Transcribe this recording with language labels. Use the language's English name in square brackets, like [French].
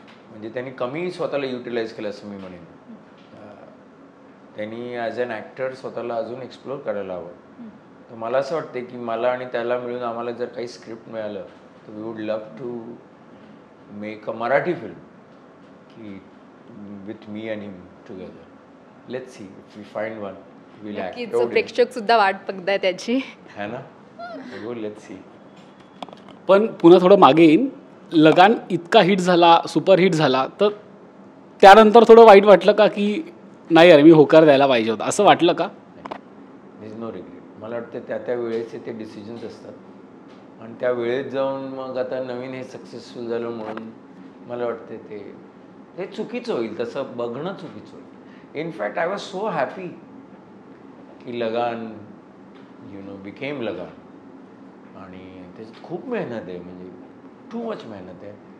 [Marathi] म्हणजे त्यांनी कमी स्वतःला युटिलाइज केलं असं मी म्हणेन. त्यांनी [English] as an actor [Marathi] स्वतःला अजून एक्सप्लोर करायला हवं. तर मला असं वाटतं की मला आणि त्याला मिळून आम्हाला जर काही स्क्रिप्ट मिळालं तर [English] We would love to make a Marathi film की with me and him together. Let's see if we find one will act. [Marathi] प्रेक्षक सुद्धा वाट बघताय त्याची, [English] है ना. Let's see. [Marathi] पण पुन्हा थोडं मागे येईन. लगान इतका हिट झाला, सुपर हिट झाला, तर त्यानंतर थोडं वाईट वाटलं का की नाही अरे मी होकार द्यायला पाहिजे होता, असं वाटलं का? [English] Is no regret. [Marathi] मला वाटतं त्या वेळेचे ते डिसिजन्स असतात आणि त्या वेळेत जाऊन मग आता नवीन हे सक्सेसफुल झालं म्हणून मला वाटते ते चुकीचं होईल. तसं बघणं चुकीचं होईल. [English] In fact I was so happy की Lagaan became Lagaan. [Marathi] आणि त्याच्यात खूप मेहनत आहे, म्हणजे [English] too much [Marathi] मेहनत आहे.